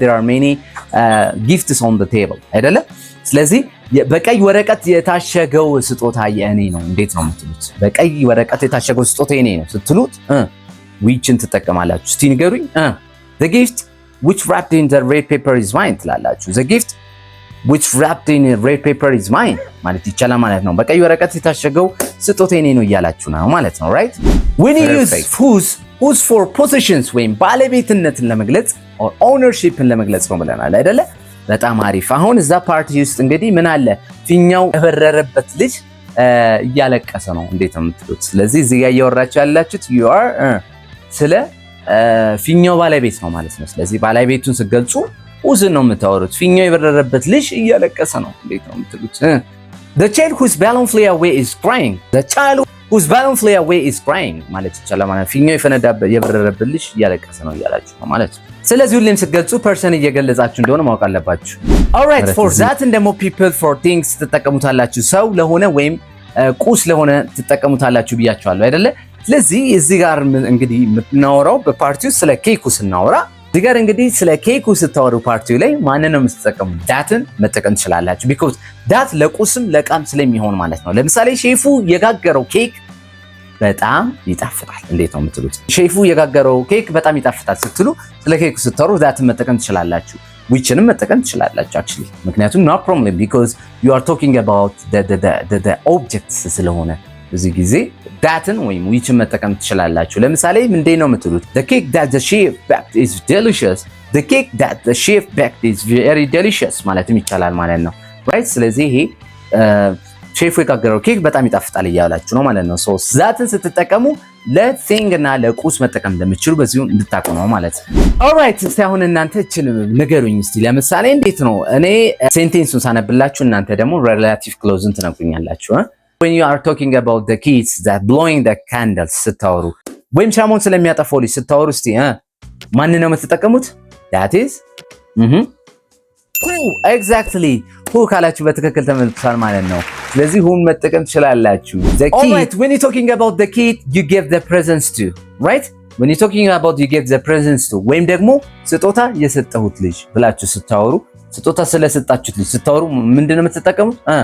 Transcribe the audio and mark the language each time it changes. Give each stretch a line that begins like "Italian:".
English: there are many gifts on the table አይደለ?
Amharic: ስለዚህ በቀይ ወረቀት የታሸገው ስጦታ የእኔ ነው እንዴት ነው የምትሉት? በቀይ ወረቀት የታሸገው ስጦታ የእኔ ነው ስትሉት whichን ትጠቀማላችሁ? እስቲ ንገሩኝ።
English: the gift which wrapped in the red paper is mine
Amharic: ትላላችሁ። the gift which wrapped in red paper is mine ማለት ይቻላል ማለት ነው። በቀይ ወረቀት የታሸገው ስጦታ የእኔ ነው እያላችሁ ነው ማለት ነው።
English: right when you use whose for possessions
Amharic: ወይም ባለቤትነትን ለመግለጽ or ownershipን ለመግለጽ ነው ብለናል አይደለ? በጣም አሪፍ። አሁን እዛ ፓርቲ ውስጥ እንግዲህ ምን አለ? ፊኛው የበረረበት ልጅ እያለቀሰ ነው። እንዴት ነው የምትሉት? ስለዚህ እዚህ ጋር እያወራችሁ ያላችሁት you are ስለ ፊኛው ባለቤት ነው ማለት ነው። ስለዚህ ባለቤቱን ስትገልጹ whose ነው የምታወሩት። ፊኛው የበረረበት ልጅ እያለቀሰ ነው። እንዴት ነው የምትሉት?
English: the child whose balloon flew away is crying. the child whose balloon flew away is crying
Amharic: ማለት ይቻላል ማለት ፊኛው የበረረበት ልጅ እያለቀሰ ነው እያላችሁ ነው ማለት ነው። ስለዚህ ሁሌም ስትገልጹ ፐርሰን እየገለጻችሁ እንደሆነ ማወቅ አለባችሁ።
English: alright for that and more people for things
Amharic: ትጠቀሙታላችሁ። ሰው ለሆነ ወይም ቁስ ለሆነ ትጠቀሙታላችሁ ብያችኋለሁ አይደለ? ስለዚህ እዚህ ጋር እንግዲህ የምናወራው በፓርቲው ስለ ኬኩ ስናወራ እዚህ ጋር እንግዲህ ስለ ኬኩ ስታወሩ ፓርቲው ላይ ማንን ነው የምትጠቀሙት? ዳትን መጠቀም ትችላላችሁ። because ዳት ለቁስም ለቃም ስለሚሆን ማለት ነው። ለምሳሌ ሼፉ የጋገረው ኬክ በጣም ይጣፍጣል። እንዴት ነው የምትሉት? ሼፉ የጋገረው ኬክ በጣም ይጣፍጣል ስትሉ ስለ ኬኩ ስታወሩ ዳትን መጠቀም ትችላላችሁ። whichንም መጠቀም ትችላላችሁ actually ምክንያቱም
English: no problem because you are talking about the objects
Amharic: ስለሆነ በዚህ ጊዜ ዳትን ወይም whichን መጠቀም ትችላላችሁ። ለምሳሌ ምንድን ነው የምትሉት?
English: the cake that the chef baked is delicious. the cake that the chef baked is very delicious
Amharic: ማለትም ይቻላል ማለት ነው
English: right?
Amharic: ስለዚህ ይሄ ሼፉ የጋገረው ኬክ በጣም ይጣፍጣል እያላችሁ ነው ማለት ነው። ሶ ዛትን ስትጠቀሙ ለቲንግ እና ለቁስ መጠቀም እንደምትችሉ በዚሁ እንድታውቁ ነው ማለት ነው። ኦልራይት እስቲ አሁን እናንተ እቺን ንገሩኝ እስቲ። ለምሳሌ እንዴት ነው እኔ ሴንቴንሱን ሳነብላችሁ እናንተ ደግሞ ሪሌቲቭ ክሎዝን ትነግሩኛላችሁ።
English: when you are talking about the kids that blowing the candles
Amharic: ስታወሩ ወይም ሻማውን ስለሚያጠፋው ልጅ ስታወሩ እስቲ ማን ነው የምትጠቀሙት?
English: that is who exactly who
Amharic: ካላችሁ በትክክል ተመልክቷል ማለት ነው። ስለዚህ ሁን መጠቀም ትችላላችሁ።
English: the kid alright when you talking about the kid you give the presents to
Amharic: right when you talking about you give the presents to ወይም ደግሞ ስጦታ የሰጠሁት ልጅ ብላችሁ ስታወሩ ስጦታ ስለሰጣችሁት ልጅ ስታወሩ ምንድነው የምትጠቀሙት?